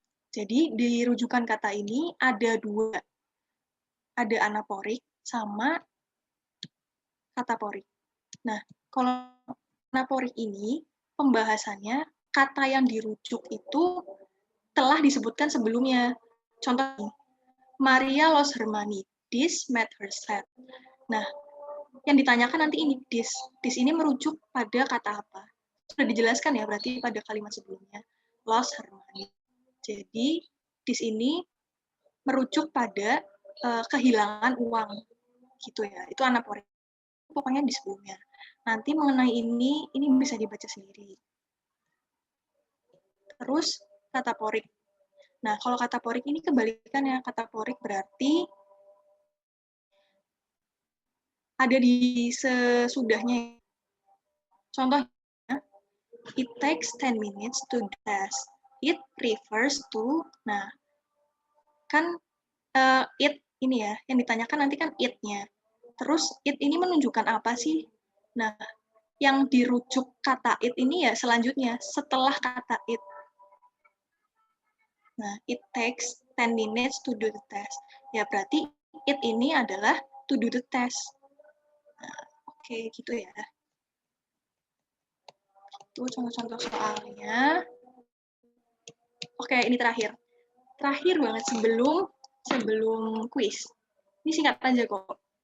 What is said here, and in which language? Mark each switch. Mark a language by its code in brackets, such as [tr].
[id] Jadi di rujukan kata ini ada dua. Ada anaporik sama kataporik. Nah, kalau anaporik ini pembahasannya kata yang dirujuk itu telah disebutkan sebelumnya. Contoh, [en] Maria lost her money. This made her sad. [id] Nah, yang ditanyakan nanti ini this. This ini merujuk pada kata apa? Sudah dijelaskan ya, berarti pada kalimat sebelumnya. [en] Lost her money. [id] Jadi, this ini merujuk pada kehilangan uang. Gitu ya. Itu anaporik. Pokoknya di sebelumnya. Nanti mengenai ini bisa dibaca sendiri. Terus, kataporik. Nah, kalau kataporik ini kebalikannya. Kataporik berarti ada di sesudahnya. Contohnya, [en] it takes 10 minutes to test. It refers to, [id] nah, kan it ini ya, yang ditanyakan nanti kan it-nya. Terus, it ini menunjukkan apa sih? Nah, yang dirujuk kata it ini ya selanjutnya, setelah kata it. Nah, [en] it takes 10 minutes to do the test. [id] Ya, berarti it ini adalah [en] to do the test. [id] Nah, oke, gitu ya. Itu contoh-contoh soalnya. Oke, ini terakhir. Terakhir banget sebelum kuis. Ini singkat aja kok.